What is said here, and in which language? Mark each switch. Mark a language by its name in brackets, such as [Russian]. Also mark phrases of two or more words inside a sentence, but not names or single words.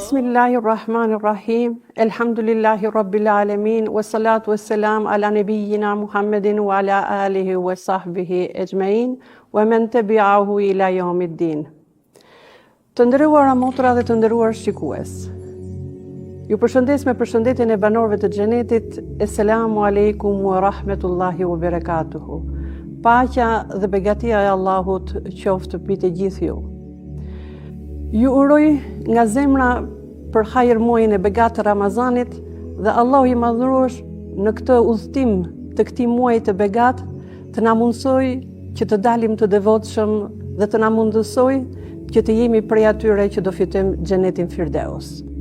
[Arabic] بسم الله الرحمن الرحيم. الحمد لله رب العالمين والصلاة والسلام على نبينا محمد وعلى آله وصحبه أجمعين ومن تبعه إلى يوم الدين. [Albanian] Të nderuara motra dhe të nderuar shikues. Ju përshëndes me përshëndetjen e banorëve të xhenetit. [Arabic] السلام عليكم ورحمة الله وبركاته. [Albanian] Paqja dhe begatia e Allahut qoftë mbi të gjithë ju. Ju uroj nga zemra për hajër muajin e begatë të Ramazanit dhe Allahu i madhëruar në këtë udhtim të këtij muaji të begatë të na mundsoj që të dalim të devotshëm dhe të na mundësoj që të jemi prej atyre që do fitojmë xhenetin Firdeus.